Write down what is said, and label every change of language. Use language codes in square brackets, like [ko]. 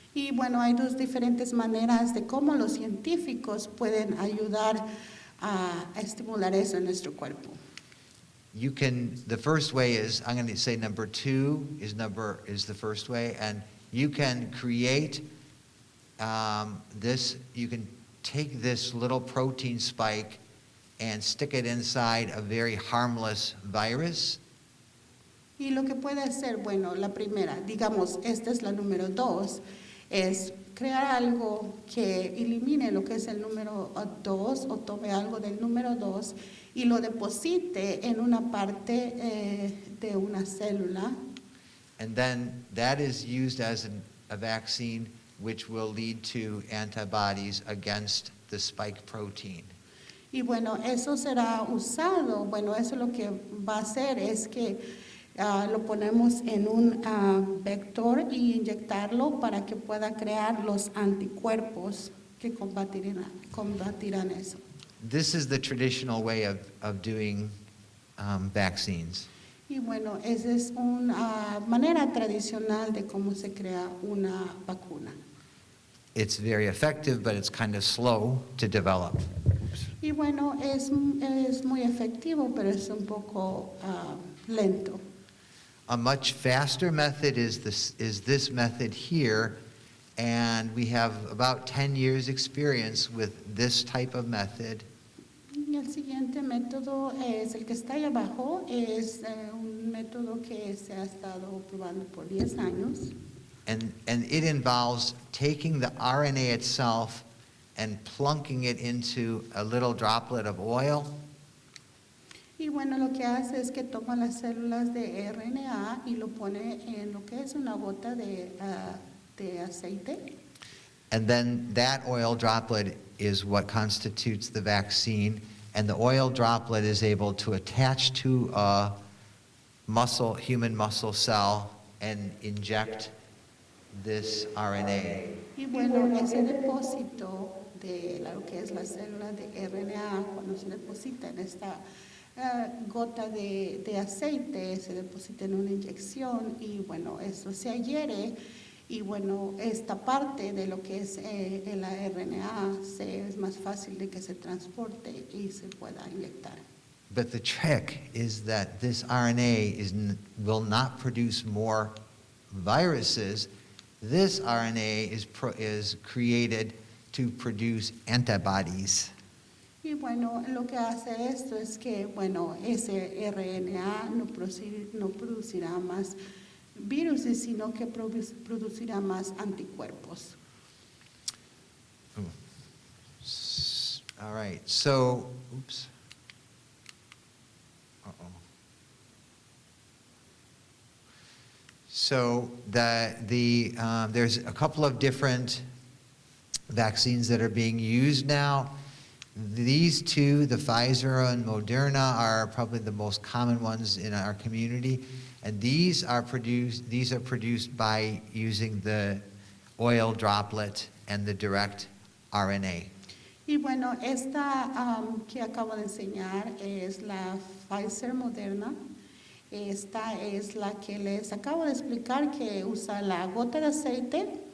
[es] Y bueno, hay dos diferentes maneras de cómo los científicos pueden ayudar a estimular eso en nuestro cuerpo. [en] The first way is, I'm going to say number 2 is the first way, and you can create you can take this little protein spike and stick it inside a very harmless virus. [es] Y lo que puede hacer, bueno, la primera, digamos, esta es la número 2, es crear algo que elimine lo que es el número 2 o tome algo del número 2 y lo deposite en una parte de una célula. [en] And then that is used as a vaccine which will lead to antibodies against the spike protein. [es] Y bueno, eso será usado, bueno, eso lo que va a hacer es que lo ponemos en un vector y inyectarlo para que pueda crear los anticuerpos que combatirán eso. [en] This is the traditional way of doing vaccines. [es] Y bueno, esa es una manera tradicional de cómo se crea una vacuna. [en] It's very effective, but it's kind of slow to develop. [es] Y bueno, es muy efectivo, pero es un poco lento. [en] A much faster method is this method here, and we have about 10 years experience with this type of method. [es] Y el siguiente método es el que está ahí abajo, es un método que se ha estado probando por 10 años. [en] And it involves taking the RNA itself and plunking it into a little droplet of oil. [es] Y bueno, lo que hace es que toma las células de RNA y lo pone en lo que es una gota de aceite. [en] And then that oil droplet is what constitutes the vaccine, and the oil droplet is able to attach to a human muscle cell and inject this RNA. [es] Y bueno, ese depósito de lo que es la célula de RNA, cuando se deposita en esta gota de aceite se deposita en una inyección y bueno, eso se adhiere y bueno, esta parte de lo que es el RNA es más fácil de que se transporte y se pueda inyectar. [en] But the trick is that this RNA will not produce more viruses. This RNA is created to produce antibodies. [es] Y bueno, lo que hace esto es que, bueno, ese RNA no producirá más virus, sino que producirá más anticuerpos. [en] All right, so, oops. So there's a couple of different vaccines that are being used now. These two, the Pfizer and Moderna, are probably the most common ones in our community, and these are produced by using the oil droplet and the direct RNA. [es] Y bueno, esta que acabo de enseñar es la Pfizer Moderna. Esta es la que les acabo de explicar que usa la gota de aceite.